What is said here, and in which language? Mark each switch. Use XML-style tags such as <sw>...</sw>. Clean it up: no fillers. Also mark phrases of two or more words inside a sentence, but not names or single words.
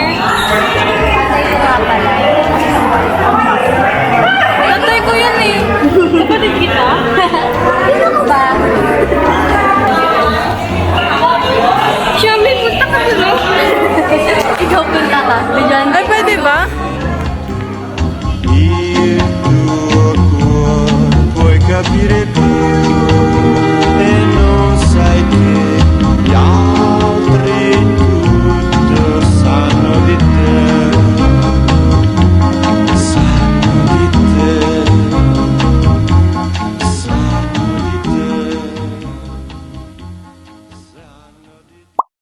<tl>Ito nga pala. Tatay ko yan eh. Kapatid kita? Sino ko ba? Siyempre, punta ka doon. Ikaw punta ka. Ay, pwede ba?</tl> <it>Il tuo cuore puoi capire tutto e non sai che gli altri tutto sanno di te, sanno di te, sanno di te, sanno di te.</it>